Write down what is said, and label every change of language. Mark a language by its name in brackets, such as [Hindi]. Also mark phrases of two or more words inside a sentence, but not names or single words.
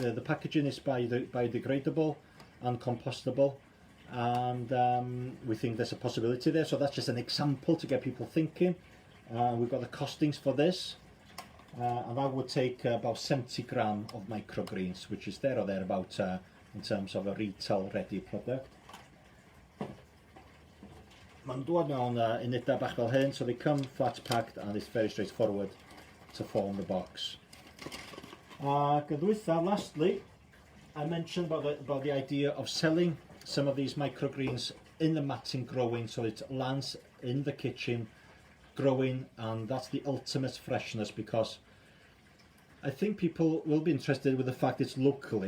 [English] The packaging is biodegradable and compostable, and we think there's a possibility there. So that's just an example to get people thinking. We've got the costings for this, and that would take about 70 gram of microgreens, which is there or thereabouts in terms of a retail ready product. [Welsh] Mae'n dod mewn unedau bach fel hyn, [English] so they come flat packed and it's very straightforward to form the box. And with that, lastly, I mentioned about the idea of selling some of these microgreens in the matting growing, so it lands in the kitchen growing, and that's the ultimate freshness, because I think people will be interested with the fact it's locally.